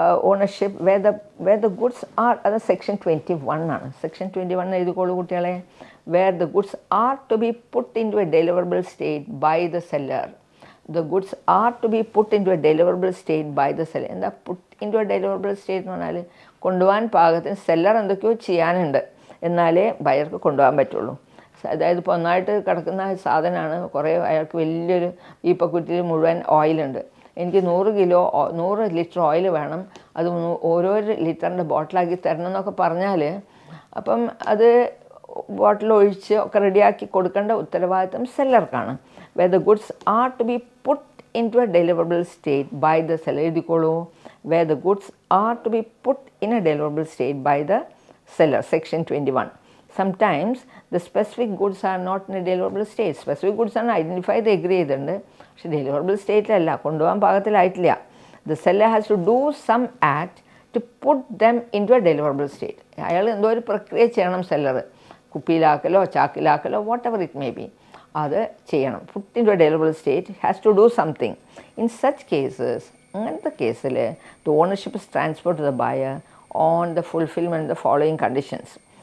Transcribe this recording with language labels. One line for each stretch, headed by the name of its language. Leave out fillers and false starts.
English: ownership where the goods are,
Malayalam: അത് section 21 ആണ്. Section 21 എഴുതിക്കോളൂ കുട്ടികളെ.
English: where the goods are to be put into a deliverable state by the seller. The goods are to be put into a deliverable state by the seller.
Malayalam: എന്താ
English: put into a deliverable state
Malayalam: എന്ന് പറഞ്ഞാൽ കൊണ്ടുപോകാൻ പാകത്തിന് seller എന്തൊക്കെയോ ചെയ്യാനുണ്ട്, എന്നാലേ ബയർക്ക് കൊണ്ടുപോകാൻ പറ്റുള്ളൂ. അതായത് ഇപ്പോൾ ഒന്നായിട്ട് കിടക്കുന്ന സാധനമാണ്, കുറേ അയാൾക്ക് വലിയൊരു ഈ പക്കുറ്റിയിൽ മുഴുവൻ ഓയിലുണ്ട്, എനിക്ക് 100 ലിറ്റർ ഓയിൽ വേണം, അത് ഓരോ ലിറ്ററിൻ്റെ ബോട്ടിലാക്കി തരണം എന്നൊക്കെ പറഞ്ഞാൽ അപ്പം അത് ബോട്ടിൽ ഒഴിച്ച് ഒക്കെ റെഡിയാക്കി കൊടുക്കേണ്ട ഉത്തരവാദിത്തം സെല്ലർക്കാണ്.
English: where the goods are to be put into a deliverable state by the seller.
Malayalam: എഴുതിക്കോളൂ,
English: where the goods are to be put in a deliverable state by the seller, section 21. Sometimes the specific goods are not in a deliverable state.
Malayalam: Specific goods ആണ് identify ചെയ്ത് agree ചെയ്തിട്ടുണ്ട്, പക്ഷെ deliverable സ്റ്റേറ്റിലല്ല, കൊണ്ടുപോകാൻ പാകത്തിലായിട്ടില്ല.
English: The seller has to do some act to put them into a deliverable state.
Malayalam: അയാൾ എന്തോ ഒരു പ്രക്രിയ ചെയ്യണം, seller കുപ്പിയിലാക്കലോ ചാക്കിലാക്കലോ
English: whatever it may be,
Malayalam: അത് ചെയ്യണം.
English: Put in to a deliverable state has to do something. In such cases,
Malayalam: അങ്ങനത്തെ കേസിൽ
English: The ownership is transfer to the buyer on the fulfilment the following conditions.